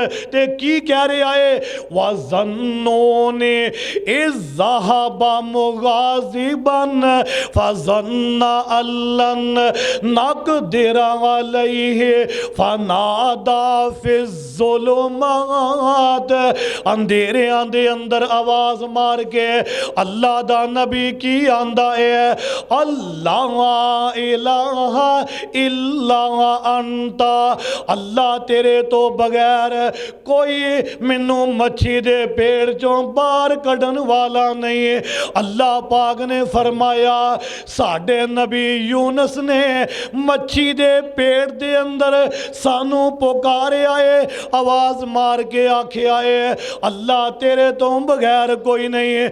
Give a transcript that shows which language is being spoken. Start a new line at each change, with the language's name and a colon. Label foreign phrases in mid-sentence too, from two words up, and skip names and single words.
Punjabi: تے کی کہہ رہا ہے,
Arabic: وذا النون إذ ذهب مغاضبا فظن أن لن نقدر عليه فنادى في الظلمات.
Punjabi: انھیریاں دے اندر آواز مار کے اللہ دا نبی کی آندا ہے,
Arabic: الله إله إلا أنت,
Punjabi: اللہ تیرے تو بغیر کوئی مینوں مچھی دے پیڑ چوں باہر کڈھن والا نہیں ہے. اللہ پاک نے فرمایا، ساڈے نبی یونس نے مچھی دے پیٹ دے اندر سانوں پکاریا ہے، آواز مار کے آکھیا ہے، اللہ تیرے تو بغیر کوئی نہیں ہے.